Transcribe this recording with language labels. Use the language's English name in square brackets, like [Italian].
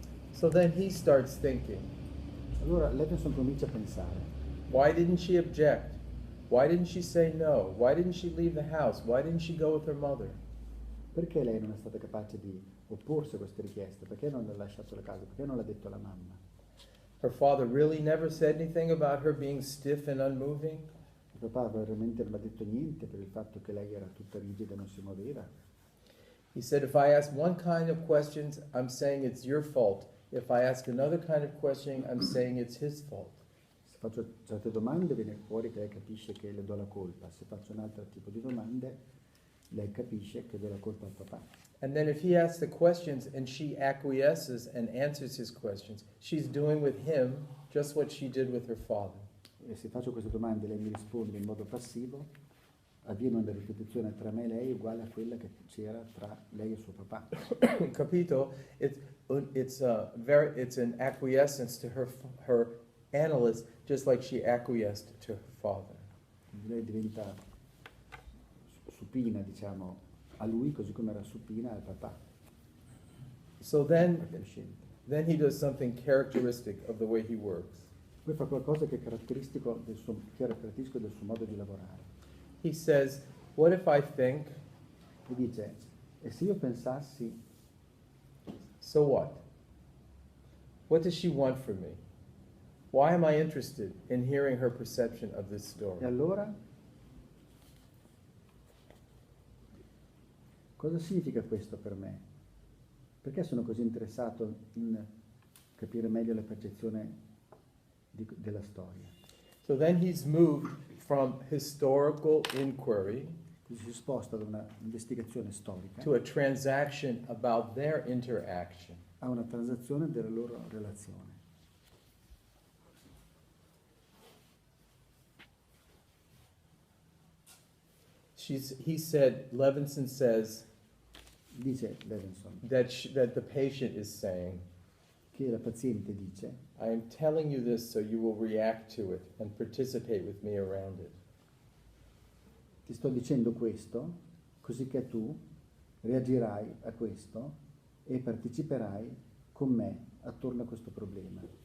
[English] So then he starts thinking, [Italian] Allora Levinson comincia a pensare, [English] why didn't she object? Why didn't she say no? Why didn't she leave the house? Why didn't she go with her mother? [Italian] perché lei non è stata capace di opporsi a queste richieste? Perché non ha lasciato la casa? Perché non l'ha detto alla mamma? [English] Her father really never said anything about her being stiff and unmoving? [Italian] Il papà veramente non ha detto niente per il fatto che lei era tutta rigida e non si muoveva. [English] He said, if I ask one kind of questions, I'm saying it's your fault. If I ask another kind of questioning, I'm saying it's his fault. [Italian] Se faccio certe domande viene fuori che lei capisce che le do la colpa. Se faccio un altro tipo di domande, lei capisce che do la colpa al papà. [English] And then if he asks the questions and she acquiesces and answers his questions, she's doing with him just what she did with her father. [Italian] E se faccio queste domande e lei mi risponde in modo passivo, avviene una ripetizione tra me e lei uguale a quella che c'era tra lei e suo papà. Capito? [English] It's an acquiescence to her analyst, just like she acquiesced to her father. [Italian] Quindi lei diventa supina, diciamo, a lui così come era supina al papà. [English] So then [Italian] Crescente. [English] he does something characteristic of the way he works. [Italian] Poi fa qualcosa che è caratteristico del suo modo di lavorare. [English] He says, what if I think, [Italian] E dice, e se io pensassi, [English] so what? What does she want from me? Why am I interested in hearing her perception of this [Italian] e [English] story? [Italian] allora? Cosa significa questo per me? Perché sono così interessato in capire meglio la percezione della storia? [English] So then he's moved from historical inquiry [Italian] Quindi si sposta da una investigazione storica [English] to a transaction about their interaction. [Italian] a una transazione della loro relazione. [English] Levinson says [Italian] Dice Levinson [English] that the patient is saying, [Italian] che la paziente dice, [English] I am telling you this so you will react to it and participate with me around it. [Italian] ti sto dicendo questo, così che tu reagirai a questo e parteciperai con me attorno a questo problema.